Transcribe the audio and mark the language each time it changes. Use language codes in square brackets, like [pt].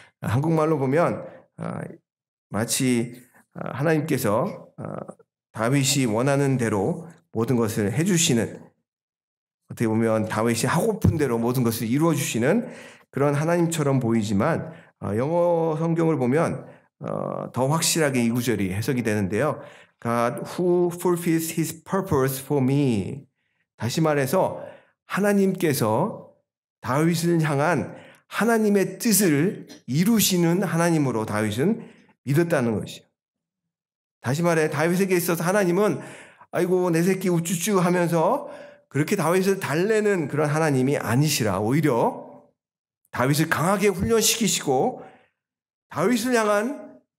[ko] 한국말로 보면 마치 하나님께서 다윗이 원하는 대로 모든 것을 해주시는, 어떻게 보면 다윗이 하고픈 대로 모든 것을 이루어주시는 그런 하나님처럼 보이지만 영어 성경을 보면 더 확실하게 이 구절이 해석이 되는데요. [en] God who fulfills his purpose for me. [ko] 다시 말해서 하나님께서 다윗을 향한 하나님의 뜻을 이루시는 하나님으로 다윗은 믿었다는 것이죠. 다시 말해 다윗에게 있어서 하나님은 아이고 내 새끼 우쭈쭈 하면서 그렇게 다윗을 달래는 그런 하나님이 아니시라 오히려 다윗을 강하게 훈련시키시고 다윗을 향한